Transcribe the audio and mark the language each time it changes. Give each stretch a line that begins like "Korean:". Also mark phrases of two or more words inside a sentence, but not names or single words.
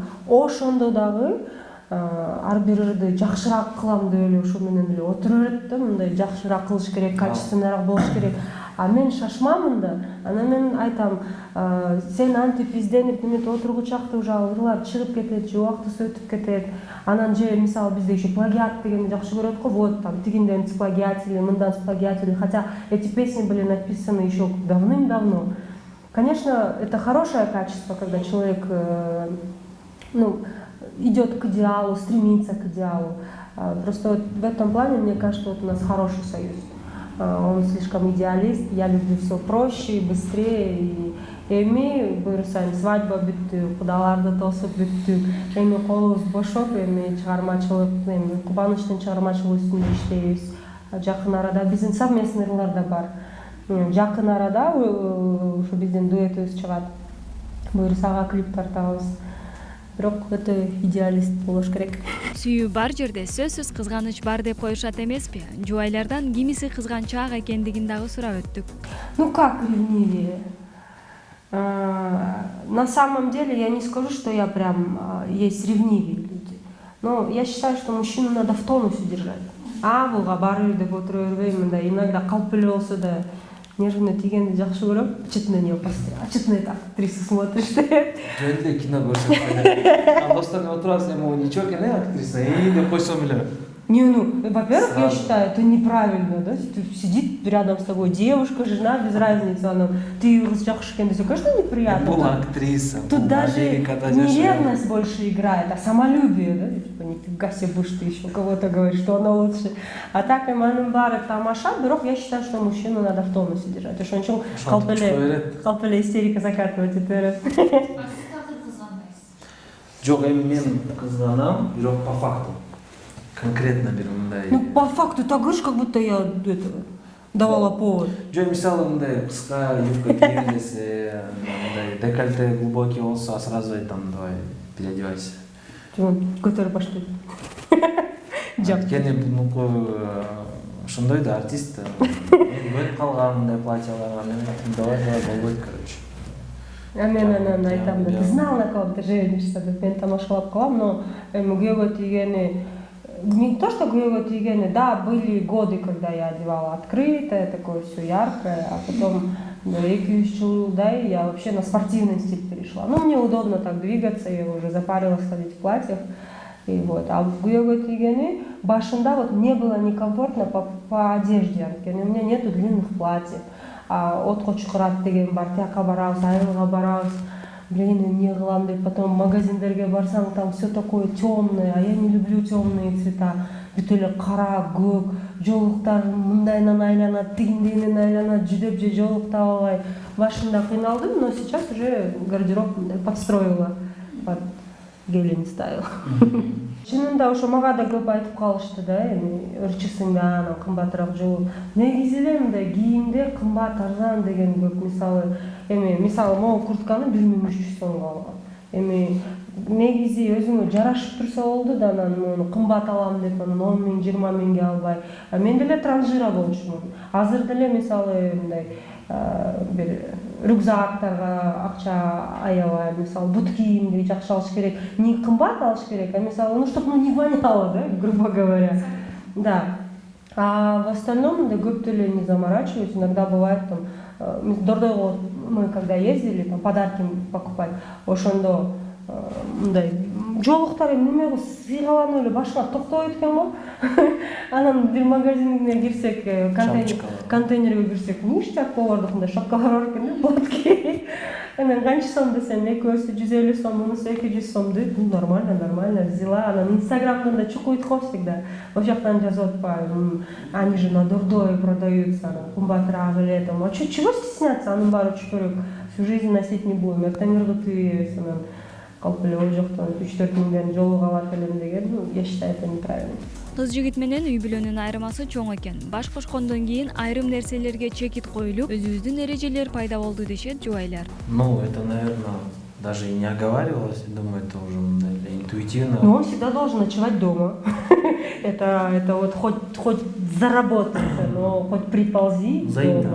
Kyrgyz: Ошондо дагы ар бир ырды жакшыраак кылам деп эле ошо менен эле отура берет да, мындай жакшыраак кылыш керек, качественныйраак болуш керек. А мен шашмамын да, анан мен айтам, сен антип изденип неметип отургучакты уже ырлар чыгып кетет, же убактысы өтүп кетет. Анан же мисалы бизде еще плагиат дегенди жакшы көрөт го,
Russian: вот там
Kyrgyz: тигинден сплагиатили, мындан сплагиатили,
Russian: хотя эти песни были написаны еще давным-давно. Конечно, это хорошее качество, когда человек идет к идеалу, стремится к идеалу. Просто вот в этом плане, мне кажется, вот у нас хороший союз. Он слишком идеалист, я люблю все проще и быстрее.
Kyrgyz: И эми буюрсаң свадьба бүттү, кудаларды тосуп бүттүк. Эми колубуз бошоп, эми чыгармачылык, эми Кубанычтын чыгармачылык үстүндө иштейбиз. Жакын арада биздин совместный ырлар да бар. Жакын арада ушу биздин дуэтибиз чыгат. Буюрса ага клип тартабыз. Бирок өтө идеалист болуш керек. Сүйүү бар жерде сөзсүз кызганыч бар деп коюшат эмеспи? Жубайлардан кимиси кызганчаак экендигин дагы сурап өттүк.
Russian: Ну как ревнивее? На самом деле я не скажу, что я прям есть ревнивые люди. Но я считаю, что мужчину надо в тонусе держать.
Kyrgyz: Буга бары деп отура бербейм, мындай иногда калп эле болсо да нежно тигенди жакшы көрөм.
Russian: Чыт на неё посмотри. Чыт на эту актрису смотришь.
Kyrgyz: Жөнүндө кино көрсөтүп. Досторго отурасың, эми ничего экен актриса, деп койсом эле.
Russian: Не, во-первых, я считаю, это неправильно, да? Сидит рядом с тобой девушка, жена, без разницы, она, ты
Kyrgyz: жакшы экен десе,
Russian: конечно, неприятно. Была актриса. Тут даже не ревность больше играет, а самолюбие, да? Типа, нифига себе будешь ты еще кого-то говорить, что она лучше. А так,
Kyrgyz: эманын баары тамаша, бирок
Russian: я считаю, что мужчину надо в тонусе держать.
Kyrgyz: Ошон үчүн калп эле
Russian: истерика закатывать
Kyrgyz: этери. А сиз дагы кызганбайсыз? Жок, эми мен кызганам, бирок
Russian: по факту.
Kyrgyz: Конкретно бир мындай.
Russian: Ну, по факту так говоришь, как будто я давала повод.
Kyrgyz: Жөн мисалы мындай кыска юбка кийген десе, мындай
Russian: декольте глубокий
Kyrgyz: болсо, сразу айтам,
Russian: давай переодевайся.
Kyrgyz: Көтөрүп баштайт. Жок. Анткени бунуку ошондой да артист. Бөлүп калган мындай платьяларга мен давай болбойт, короче. Мен анан айтам да,
Russian: ты знал, на кого ты женишься,
Kyrgyz: деп мен тамашалап калам, но күйөөгө тийгени
Russian: не то, что
Kyrgyz: күйөөгө тийгени, да,
Russian: были годы, когда я одевала открытое, такое все яркое, а потом 2-3 жылдай я вообще на спортивный стиль перешла. Ну, мне удобно так двигаться, я уже запарилась ходить в платьях. И вот. А в
Kyrgyz: күйөөгө тийгени башында
Russian: вот не было некомфортно по одежде, анткени у меня нету длинных платьев.
Kyrgyz: Отко чукурат деген бар, тияка барабыз, айылга барабыз. Блин, эмне кылам деп, потом магазиндерге барсаң,
Russian: там все такое темное, а я не люблю темные цвета.
Kyrgyz: Бүт эле кара, көк, жолуктар мындайынан айланат, тигиндейинен айланат, жүдөп же жолук таба албай. Башында кыйналдым,
Russian: но сейчас уже гардероб подстроила под Гелен стайл.
Kyrgyz: Чынында ошо мага да көп айтып калышты да, эми ырчысың да, анан кымбатыраак жолу. Негизи эле мындай кийимде кымбат, арзан деген көп. Мисалы могу куртканы 1300 сомго алгам. Эми негизи өзүңө жарашып турса болду да, анан муну кымбат алам деп, анан 10 миң, 20 миңге албай. Мен деле транжира болчумун. Азыр деле мисалы мындай бир рюкзактарга акча аябай, мисалы бут кийимди жакшы алыш керек, не кымбат алыш керек, а мисалы,
Russian: ну чтобы не воняло, да, грубо говоря. Да. А в остальном, да,
Kyrgyz: көп деле
Russian: не заморачиваюсь. Иногда бывает там, Дордойго мы когда ездили, там подарки покупать,
Kyrgyz: ошондо мындай жоолуктар неме кылып сыйгаланып эле башына токтой экен го. Анан бир магазине кирсек, контейнерге кирсек, ништяк болордук, мындай шапкалар бар экен да, блатки. Анан канча сом десем, экөөсү 150 сом, мунусу 200 сом дейт.
Russian: Ну нормально, взяла.
Kyrgyz: Анан инстаграмдан да чукуйт го всегда. Ошол жактан жазып атпайбы,
Russian: они же на Дордое продаются,
Kyrgyz: кымбатыраак эле там.
Russian: А чего стесняться,
Kyrgyz: анын баары чүпөрөк.
Russian: Всю жизнь носить не будем.
Kyrgyz: Эртеңирге түйөбүз, анан калп эле ол жактан 3-4 миңден жолуга алат элем деген,
Russian: ну я считаю, это неправильно.
Kyrgyz: Кыз жигит менен үй бүлөнүн айырмасы чоң экен. Баш кошкондон кийин айрым нерселерге чекит коюлуп, өзүбүздүн эрежелер пайда болду дешет жубайлар.
Russian: Ну, это, наверное, даже и не оговаривалось, я думаю, это уже интуитивно. Но он всегда должен ночевать дома. Это вот хоть заработаться, но хоть приползи дома.